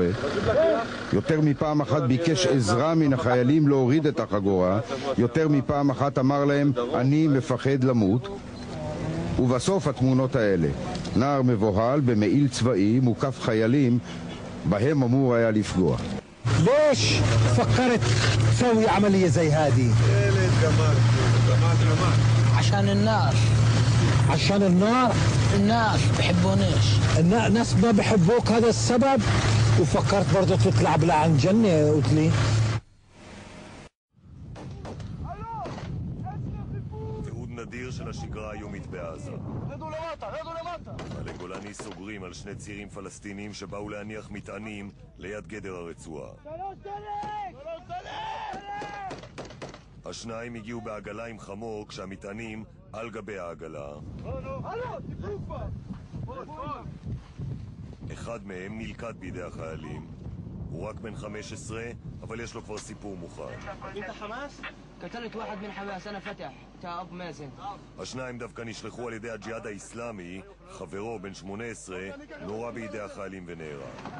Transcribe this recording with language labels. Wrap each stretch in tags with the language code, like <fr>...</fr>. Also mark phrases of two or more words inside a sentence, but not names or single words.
<he>יותר מפעם אחת ביקש עזרה מן החיילים להוריד את החגורה, יותר מפעם אחת אמר להם אני מפחד למות. ובסוף התמונות האלה, נער מבוהל במעיל צבאי מוקף חיילים בהם אמור היה לפגוע.</he> <ar>ليش فكرت تسوي عملية زي هذه؟ عشان الناس. عشان النار؟ الناس بحبونيش. الناس ما بحبوك، هذا السبب؟ وفكرت برضه تطلع بلا عن جنة قلت لي؟</ar> <he>תיעוד נדיר של השגרה היומית בעזה. רדו למטה, רדו למטה. חיילי גולני סוגרים על שני צירים פלסטינים שבאו להניח מטענים ליד גדר הרצועה. השניים הגיעו בעגלה עם חמור כשהמטענים על גבי העגלה. אחד מהם נלכד בידי החיילים. הוא רק בן 15, אבל יש לו כבר סיפור מוכן.</he> <ar>انت حماس؟ قتلت واحد من حماس انا فتح تا اب مازن.</ar> <he>השניים דווקא נשלחו על ידי הג'יהאד האסלאמי. חברו בן 18 נורה בידי החיילים ונהרג.</he>